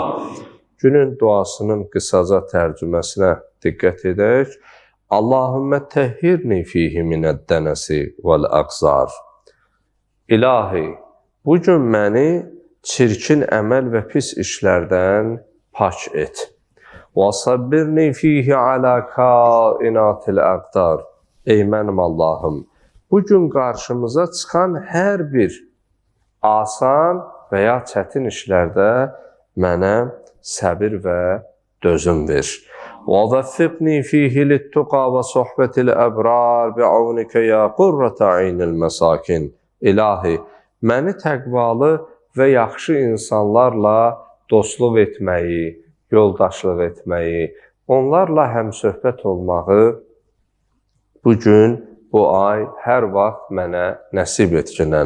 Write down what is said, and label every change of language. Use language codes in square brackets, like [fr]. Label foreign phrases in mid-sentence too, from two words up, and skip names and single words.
[az] Günün duasının qısaca tərcüməsinə diqqət edək. [ar] اللهم طهرني فيه من الدنس والأقذار. [az] İlahi, bugün məni çirkin əməl və pis işlərdən pak et. [ar] وَصَبِّرْنِي فِيهِ عَلَى كَائِنَاتِ الْأَقْدَارِ. [az] Ey mənim Allahım, bugün qarşımıza çıxan hər bir asan və ya çətin işlərdə mənə səbir və dözüm ver. [ar] وَوَفِّقْنِي فِيهِ لِلتُّقَى وَصُحْبَةِ الْأَبْرَارِ بِعَوْنِكَ يَا قُرَّةَ عَيْنِ الْمَسَاكِنِ. [az] İlahi, məni təqvalı və yaxşı insanlarla dostluq etməyi, yoldaşlıq etməyi, onlarla həmsöhbət olmağı bugün, bu ay hər vaxt mənə nəsib etkinən.